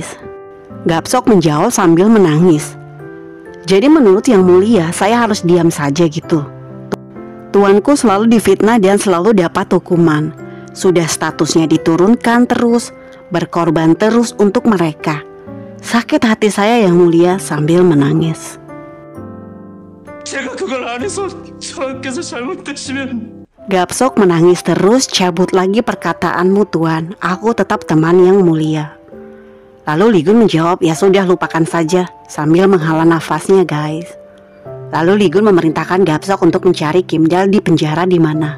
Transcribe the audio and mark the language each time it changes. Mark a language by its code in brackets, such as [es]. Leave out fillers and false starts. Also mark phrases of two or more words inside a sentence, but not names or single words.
[id] Gapsok menjawab sambil menangis. Jadi menurut yang mulia, saya harus diam saja gitu? Tuanku selalu difitnah dan selalu dapat hukuman. Sudah statusnya diturunkan terus, berkorban terus untuk mereka. Sakit hati saya yang mulia, sambil menangis. [ko] 제가 그걸 안 해서 저한께서 잘못되시면. [id] Gapsok menangis terus, cabut lagi perkataanmu tuan, aku tetap teman yang mulia. Lalu Lee Gun menjawab, ya sudah lupakan saja, sambil menghela nafasnya guys. Lalu Lee Gun memerintahkan Gapsok untuk mencari Kim Dal di penjara di mana.